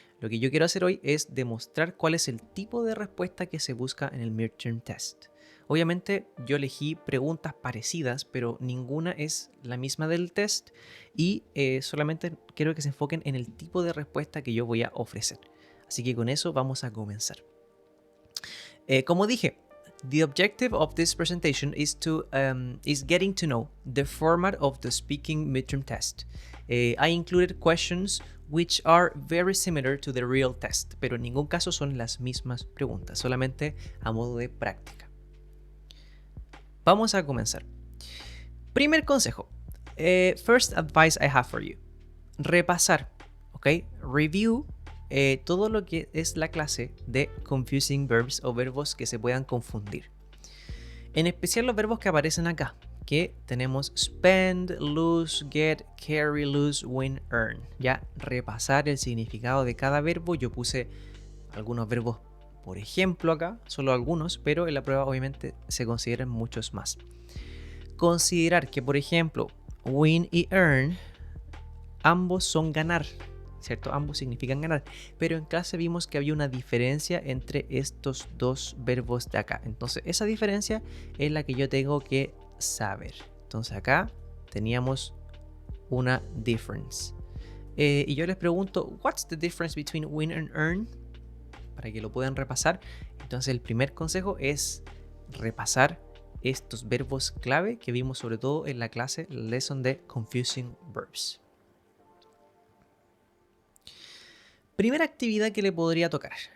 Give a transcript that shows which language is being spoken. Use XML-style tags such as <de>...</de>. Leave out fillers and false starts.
<es>Lo que yo quiero hacer hoy es demostrar cuál es el tipo de respuesta que se busca en el midterm test. Obviamente yo elegí preguntas parecidas, pero ninguna es la misma del test y solamente quiero que se enfoquen en el tipo de respuesta que yo voy a ofrecer. Así que con eso vamos a comenzar. Como dije,</es> <en>the objective of this presentation is getting to know the format of the speaking midterm test. I included questions which are very similar to the real test,</en> <es>pero en ningún caso son las mismas preguntas, solamente a modo de práctica. Vamos a comenzar. Primer consejo.</es> <en>First advice I have for you.</en> <es>Repasar, ¿ok? Review todo lo que es la clase de confusing verbs o verbos que se puedan confundir. En especial los verbos que aparecen acá, que tenemos spend, lose, get, carry, lose, win, earn. Ya repasar el significado de cada verbo. Yo puse algunos verbos, por ejemplo acá, solo algunos, pero en la prueba obviamente se consideran muchos más. Considerar que, por ejemplo, win y earn, ambos son ganar, ¿cierto? Ambos significan ganar, pero en clase vimos que había una diferencia entre estos dos verbos de acá. Entonces esa diferencia es la que yo tengo que saber. Entonces acá teníamos una difference. Y yo les pregunto,</es> <en>what's the difference between win and earn?</en> <es>Para que lo puedan repasar. Entonces el primer consejo es repasar estos verbos clave que vimos sobre todo en la clase lesson de confusing verbs. Primera actividad que le podría tocar.</es>